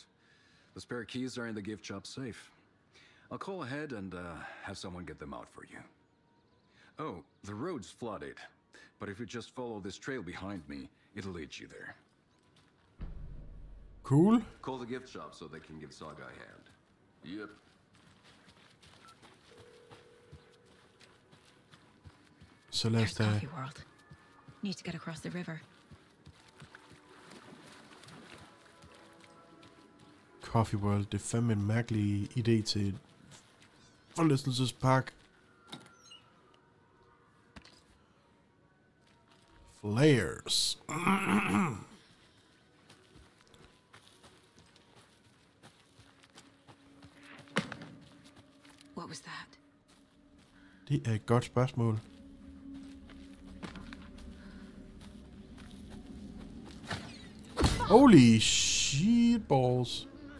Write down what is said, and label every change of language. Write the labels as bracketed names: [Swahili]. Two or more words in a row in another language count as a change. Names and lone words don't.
[English] The spare keys are in the gift shop safe. I'll call ahead and have someone get them out for you. Oh, the road's flooded, but if you just follow this trail behind me, it'll lead you there. Cool. Call the gift shop so they can give Saga a hand. Yep. [Danish] Så lad os da... [English] Coffee World. Need to get across the river. [Danish] Coffee World, det er fandme en mærkelig idé til et forlystelsespark. [English] Flares. What was that? [Danish] Det er et godt spørgsmål. [English] Holy shit balls.